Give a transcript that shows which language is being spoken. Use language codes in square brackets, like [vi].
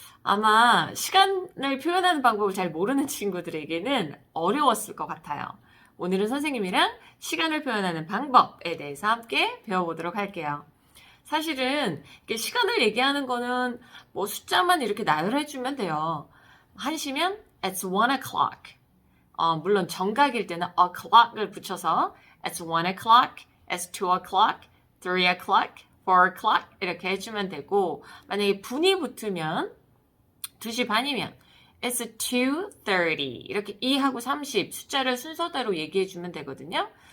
[ko] 아마 시간을 표현하는 방법을 잘 모르는 친구들에게는 어려웠을 것 같아요. 오늘은 선생님이랑 시간을 표현하는 방법에 대해서 함께 배워보도록 할게요. 사실은 시간을 얘기하는 거는 뭐 숫자만 이렇게 나열해주면 돼요. 1시면 [en] it's 1 o'clock. [ko] 물론 정각일 때는 o'clock을 붙여서 [en] it's 1 o'clock, it's 2 o'clock, 3 o'clock, 4 o'clock [ko] 이렇게 해주면 되고 만약에 분이 붙으면 2시 반이면 [en] it's 2:30 [ko] 이렇게 2하고 30 숫자를 순서대로 얘기해주면 되거든요.